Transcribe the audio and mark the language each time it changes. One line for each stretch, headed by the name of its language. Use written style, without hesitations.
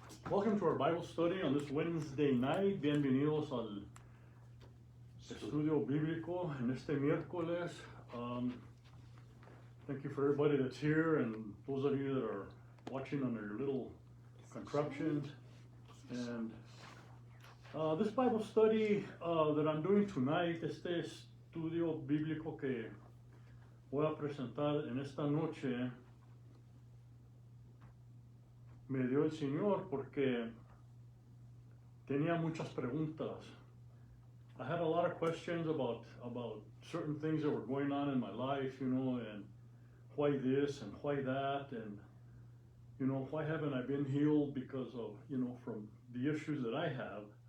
English: Welcome to our Bible study on this Wednesday night.
Spanish: Bienvenidos al Estudio Biblico en este miércoles.
English: Thank you for everybody that's here and those of you that are watching on their little contraptions. And this Bible study that I'm doing tonight,
Spanish: este estudio bíblico que voy a presentar en esta noche, me dio el Señor porque tenía muchas preguntas.
English: I had a lot of questions about certain things that were going on in my life, and why this and why that, and why haven't I been healed because of, from the issues that I have.